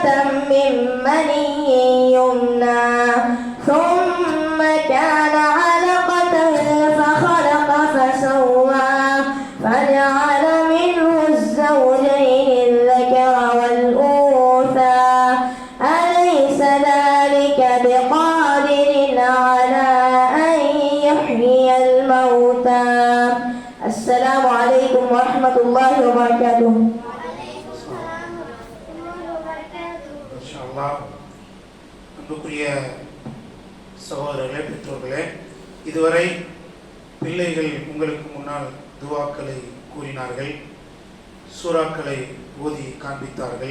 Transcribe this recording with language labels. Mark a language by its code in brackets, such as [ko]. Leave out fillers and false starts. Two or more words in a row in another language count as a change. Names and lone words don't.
[ar] من مني يمنى ثم كان علقة فخلق فسوى فجعل منه الزوجين الذكر والأنثى أليس ذلك بقادر على أن يحيي الموتى السلام عليكم ورحمة الله وبركاته. [ta] அன்புக்குரிய சகோதரர்களே, பெற்றோர்களே, இதுவரை பிள்ளைகள் உங்களுக்கு முன்னால் துவாக்களை கூறினார்கள், சூறாக்களை ஓதி காண்பித்தார்கள்.